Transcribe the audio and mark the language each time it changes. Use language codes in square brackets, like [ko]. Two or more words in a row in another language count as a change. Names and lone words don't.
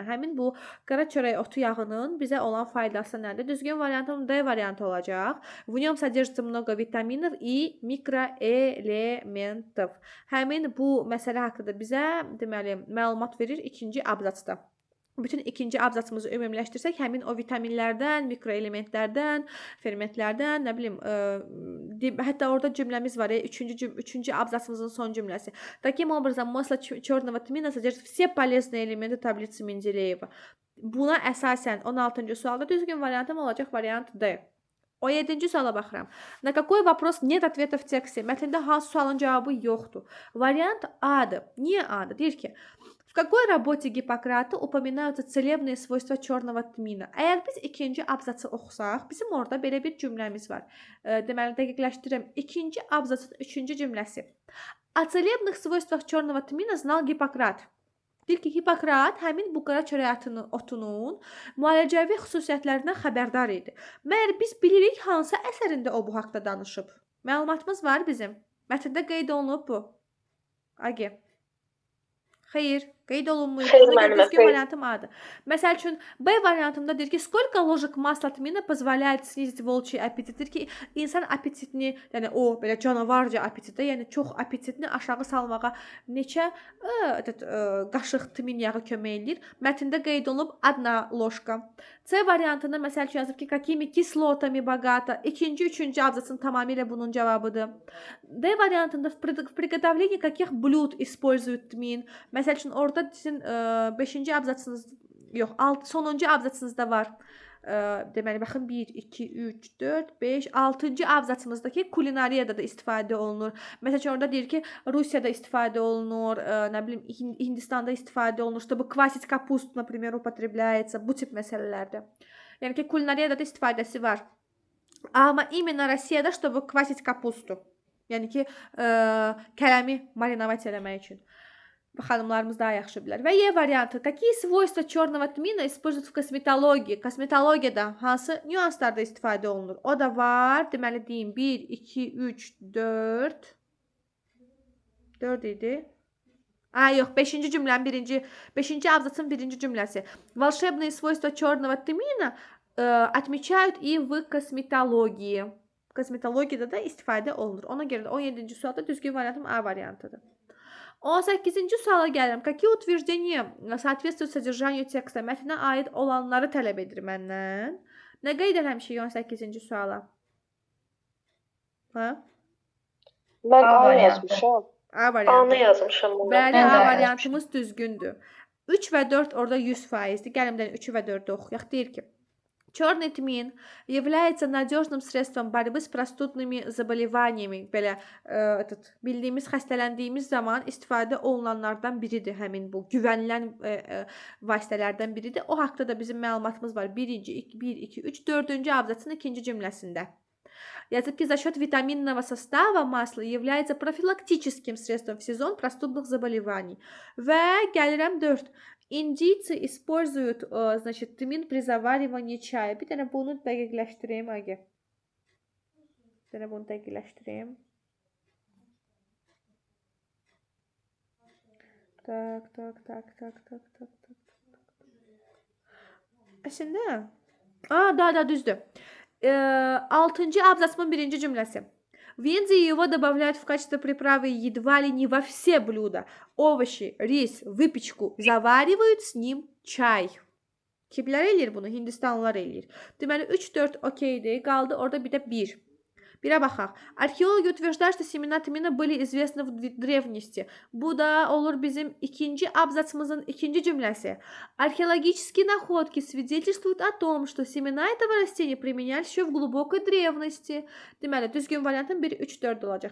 [az] Həmin bu qara çörək otu yağının bizə olan faydası nədir? Düzgün variantım D variantı olacaq. [ru] В нем содержится много витаминов и mikroelementов. [az] Həmin bu məsələ haqqında bizə deməli məlumat verir ikinci abzatsda. Bütün ikinci abzatsımızı ümumiləşdirsək, həmin o vitaminlərdən, mikroelementlərdən, fermentlərdən, nə bilim, hətta orada cümləmiz var, üçüncü abzatsımızın son cümləsi. [ru] Таким образом, масло черного тмина содержит все полезные элементы таблицы Менделеева. [az] Buna əsasən 16-cı sualda düzgün variantım olacaq variant D. 17-ci suala baxıram. [ru] На какой вопрос нет ответа в тексте? [az] Mətndə hansı sualın cavabı yoxdur? Variant A-dır. Niyə A-dır? Deyir ki, [ru] в какой работе Гиппократа упоминаются целебные свойства черного тмина? [az] Əgər biz ikinci abzatsı oxusaq, bizim orada belə bir cümləmiz var. Deməli, dəqiqləşdirirəm. İkinci abzatsın üçüncü cümləsi. [ru] О целебных свойствах черного тмина знал Гиппократ. [az] Deyir ki, Hippokrat həmin bu qara çörək otunun müalicəvi xüsusiyyətlərindən xəbərdar idi. Məyər biz bilirik hansı əsərində o bu haqda danışıb? Məlumatımız var bizim. Mətndə qeyd olunub bu. Agi. Xeyr, qeyd olunmuyor. Düzgün variantım A'dır. Məsəl üçün B variantında deyir ki, [ru] сколько ложек масла тмина позволяет снизить волчий аппетит? [az] Deyir ki, insan appetitini, yəni o belə canavarca appetitdə, yəni çox appetitini aşağı salmağa neçə qaşıq tmin yağı kömək eləyir? Mətndə qeyd olunub 1 ложка. C variantında məsəl üçün yazıb ki, [ru] какими кислотами богато? [az] İkinci, üçüncü abzatsın tamamilə bunun cavabıdır. [ru] D variantında в приготовлении каких блюд используют тмин? [az] Məsəl üçün orada sizin 5-ci abzatsınız, yox, sonuncu abzatsınızda var. Deməli, baxın 1, 2, 3, 4, 5, 6-cı abzatsımızdakı kulinariyada da istifadə olunur. Məsəl üçün orada deyir ki, Rusiyada istifadə olunur, nə bilim, Hindistanda istifadə olunur. Bu [ru] квасить капуст, например, употребляется [az] bu tip məsələlərdə. Yəni ki, kulinariyada da istifadəsi var. Amma imенно Rusiyada, [ru] чтобы квасить капусту. [az] Yəni ki, kələmi marinovать eləmək üçün. Xanımlarımız daha yaxşı bilər. Və Y variantı. [ru] Какие свойства черного тмина используют в косметологии? [az] Kosmetologiyada hansı nüanslarda istifadə olunur? O da var. Deməli deyim 1, 2, 3, 4. 4 idi. Yox, 5-ci cümlənin 5-ci abzatsın 1-ci cümləsi. [ru] Волшебные свойства черного тмина отмечают и в косметологии. [az] Kosmetologiyada da istifadə olunur. Ona görə də 17-ci sualda düzgün variantım A variantıdır. 18-ci suala gəlirəm. [ru] Какие утверждения соответствуют содержанию текста? [az] Mətnə aid olanları tələb edir məndən. Nə qeyd eləmişik 18-ci suala? Ha? Mən A A variantı. yazmışam. A A-nı variantı. yazmışam mən. Bəli, Mən də A A variantımız düzgündür. 3 və 4 orada 100%-dir. Gəlin bir dənə 3 və 4-ü oxuyaq. Deyir ki, [ru] черный тмин является надежным средством борьбы с простудными заболеваниями. [az] Belə bildiyimiz, xəstələndiyimiz zaman istifadə olunanlardan biridir həmin bu güvənilən vasitələrdən biridir. O haqqda da bizim məlumatımız var. 1, 2, 3, 4-cü abzasın 2-ci cümləsində. Yazıb ki, [ru] за счет витаминного состава масло является профилактическим средством в сезон простудных заболеваний. [az] Və gəlirəm 4. [ru] Индийцы используют, значит, тмин при заваривании чая. [az] Bir dənə bunu dəqiqləşdireyim, Agi. Bir dənə bunu dəqiqləşdireyim. Tak. Əslində, da düzdür. 6-cı abzasın 1-ci cümləsi. [ru] В Индии его добавляют в качестве приправы едва ли не во все блюда. Овощи, рис, выпечку. Заваривают с ним çay. [az] Kimlər eləyir bunu? Hindistanlılar eləyir. Deməli 3-4 okeydir. Qaldı orada bir də 1. Birə baxaq. [ru] Arxeologi утверждают, что семена тмина были известны в древности. [az] Bu da olur bizim ikinci abzasımızın ikinci cümləsi. [ru] Археологические находки свидетельствуют о том, что семена этого растения применялись еще в глубокой древности. [az] Deməli, düzgün variantın 1, 3, 4 olacaq.